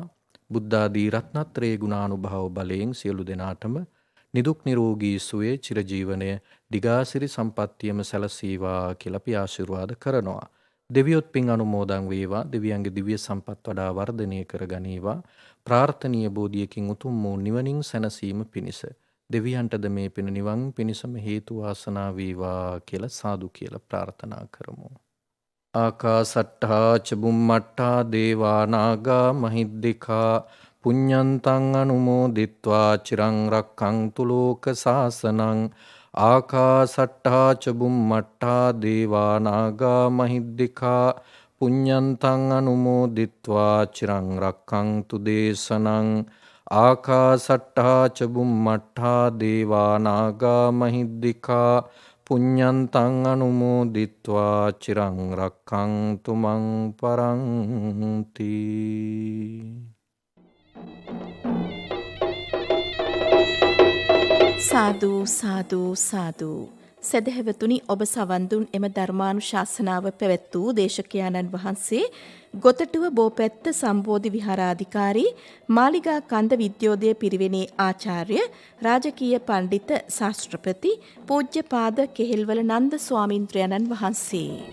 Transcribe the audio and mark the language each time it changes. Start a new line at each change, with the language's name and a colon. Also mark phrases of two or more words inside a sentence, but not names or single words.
Sinhala: බුද්ධ ආදී රත්නත්‍රේ ගුණානුභාව බලයෙන් සියලු දෙනාටම නිදුක් නිරෝගී සුවය චිරජීවනය දිගාසිරි සම්පත්තියම සැලසීවා කියලා අපි ආශිර්වාද කරනවා. දෙවියොත් පින් අනුමෝදන් වේවා. දෙවියන්ගේ දිව්‍ය සම්පත් වඩා වර්ධනය කරගනීවා. ප්‍රාර්ථනීය බෝධියකින් උතුම් වූ නිවනින් සැනසීම පිණිස දෙවියන්ටද මේ පින නිවන් පිණිසම හේතු වාසනා වේවා කියලා සාදු කියලා ප්‍රාර්ථනා කරමු.
Pali: ආකාසට්ඨා ච බුම්මට්ඨා දේවා නාග මහිද්దికා පුඤ්ඤන්තං අනුමෝදිත්වා චිරං රක්ඛන්තු ලෝක සාසනං. ආකාසට්ඨා ච බුම්මට්ඨා දේවා නාග මහිද්దికා පුඤ්ඤන්තං අනුමෝදිත්වා චිරං රක්ඛන්තු දේශනං. ආකාසට්ඨා ච බුම්මට්ඨා දේවා නාග මහිද්దికා පුඤ්ඤන්තං අනුමෝදිත්වා චිරං රක්ඛන්තු මං පරන්ති. සාදු සාදු සාදු.
Sinhala: සදහැවතුනි ඔබ සවන් දුන් එම ධර්මානුශාසනාව පැවැත් වූ දේශකයාණන් වහන්සේ ගොතටුව බෝපැත්ත සම්බෝධි විහාරාධිකාරී මාලිගා කන්ද විද්‍යෝදය පිරිවෙනේ ආචාර්ය රාජකීය පණ්ඩිත ශාස්ත්‍රපති පූජ්‍යපාද කෙහෙල්වල නන්ද ස්වාමින්ද්‍රයන්න් වහන්සේ.